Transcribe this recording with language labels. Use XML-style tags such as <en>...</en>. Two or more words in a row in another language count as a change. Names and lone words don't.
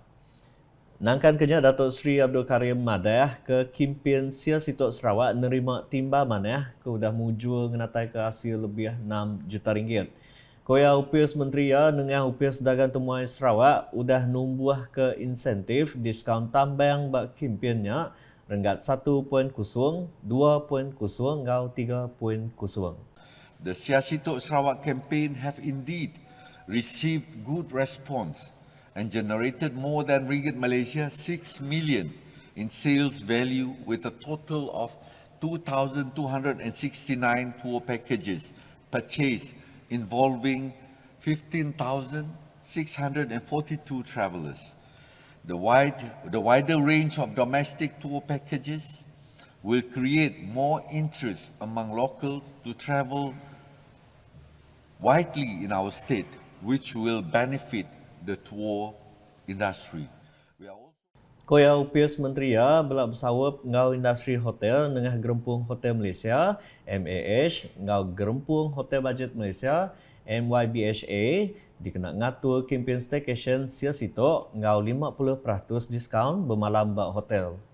<iba>Nangkan kenya Datuk Sri Abdul Karim madah ke kimpin sia sitok Sarawak nerima timba maneh ke udah mujur ngenatai ke hasil lebih 6 juta ringgit. Koya UPS Menteri ya dengan UPS Dagang Temuai Sarawak udah numbuh ke insentif diskaun tambang bak kimpiannya Ringgit 1.0, 2.0 ngau 3.0.</iba> <en>The Siasito Sarawak campaign have indeed received good response and generated more than ringgit Malaysia 6 million in sales value with a total of 2,269 tour packages purchased involving 15,642 travellers. The wider range of domestic tour packages will create more interest among locals to travel widely in our state, which will benefit the tour industry. We are also</en> <iba>Koya UPS Menteri ya belak bersawap ngau industri hotel dengan Gerempung Hotel Malaysia, MAH, ngau Gerempung Hotel Budget Malaysia, MYBHA, dikena ngatur kempen staycation Siasito ngau 50% diskaun bermalam bak hotel.</iba>